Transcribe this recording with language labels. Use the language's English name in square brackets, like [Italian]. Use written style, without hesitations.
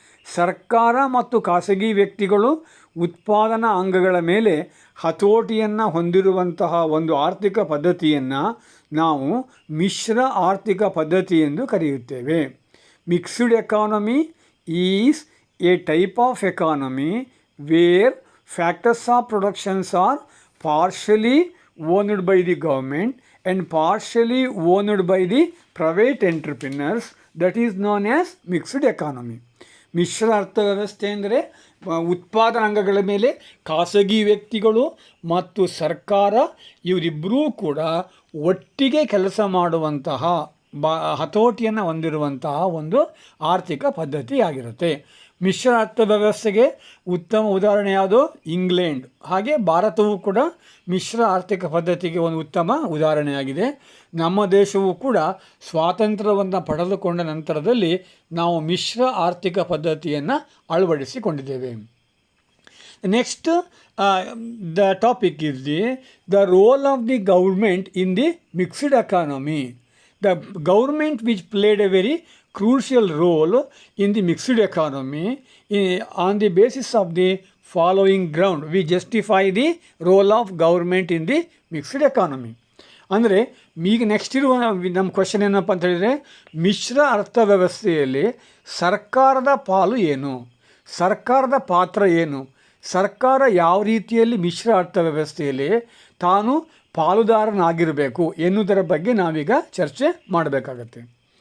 [Kannada] ಸರ್ಕಾರ ಮತ್ತು ಖಾಸಗಿ ವ್ಯಕ್ತಿಗಳು ಉತ್ಪಾದನಾ ಅಂಗಗಳ ಮೇಲೆ ಹತೋಟಿಯನ್ನು ಹೊಂದಿರುವಂತಹ ಒಂದು ಆರ್ಥಿಕ ಪದ್ಧತಿಯನ್ನು ನಾವು ಮಿಶ್ರ ಆರ್ಥಿಕ ಪದ್ಧತಿ ಎಂದು ಕರೆಯುತ್ತೇವೆ. [English] Mixed economy is a type of economy where factors of productions are partially owned by the government and partially owned by the private entrepreneurs. That is known as mixed economy. [Kannada] ಮಿಶ್ರ ಅರ್ಥವ್ಯವಸ್ಥೆ ಅಂದರೆ ಉತ್ಪಾದನಾ ಅಂಗಗಳ ಮೇಲೆ ಖಾಸಗಿ ವ್ಯಕ್ತಿಗಳು ಮತ್ತು ಸರ್ಕಾರ ಇವರಿಬ್ಬರೂ ಕೂಡ ಒಟ್ಟಿಗೆ ಕೆಲಸ ಮಾಡುವಂತಹ ಹತೋಟಿಯನ್ನು ಹೊಂದಿರುವಂತಹ ಒಂದು ಆರ್ಥಿಕ ಪದ್ಧತಿ ಆಗಿರುತ್ತೆ. ಮಿಶ್ರ ಅರ್ಥವ್ಯವಸ್ಥೆಗೆ ಉತ್ತಮ ಉದಾಹರಣೆ ಯಾವುದು? ಇಂಗ್ಲೆಂಡ್. ಹಾಗೆ ಭಾರತವೂ ಕೂಡ ಮಿಶ್ರ ಆರ್ಥಿಕ ಪದ್ಧತಿಗೆ ಒಂದು ಉತ್ತಮ ಉದಾಹರಣೆಯಾಗಿದೆ. ನಮ್ಮ ದೇಶವೂ ಕೂಡ ಸ್ವಾತಂತ್ರ್ಯವನ್ನು ಪಡೆದುಕೊಂಡ ನಂತರದಲ್ಲಿ ನಾವು ಮಿಶ್ರ ಆರ್ಥಿಕ ಪದ್ಧತಿಯನ್ನು ಅಳವಡಿಸಿಕೊಂಡಿದ್ದೇವೆ. [English] Next, the topic is the role of the government in the mixed economy. The government which played a very crucial role in the mixed economy on the basis of the following ground. We justify the role of government in the mixed economy. [Kannada] ಅಂದರೆ ಈಗ next ಇರುವ ನಮ್ಮ question ಏನಪ್ಪ ಅಂತ ಹೇಳಿದರೆ, ಮಿಶ್ರ ಅರ್ಥವ್ಯವಸ್ಥೆಯಲ್ಲಿ ಸರ್ಕಾರದ ಪಾಲು ಏನು, ಸರ್ಕಾರದ ಪಾತ್ರ ಏನು, ಸರ್ಕಾರ ಯಾವ ರೀತಿಯಲ್ಲಿ ಮಿಶ್ರ ಅರ್ಥವ್ಯವಸ್ಥೆಯಲ್ಲಿ ತಾನು ಪಾಲುದಾರನಾಗಿರಬೇಕು ಎನ್ನುವುದರ ಬಗ್ಗೆ ನಾವೀಗ ಚರ್ಚೆ ಮಾಡಬೇಕಾಗತ್ತೆ.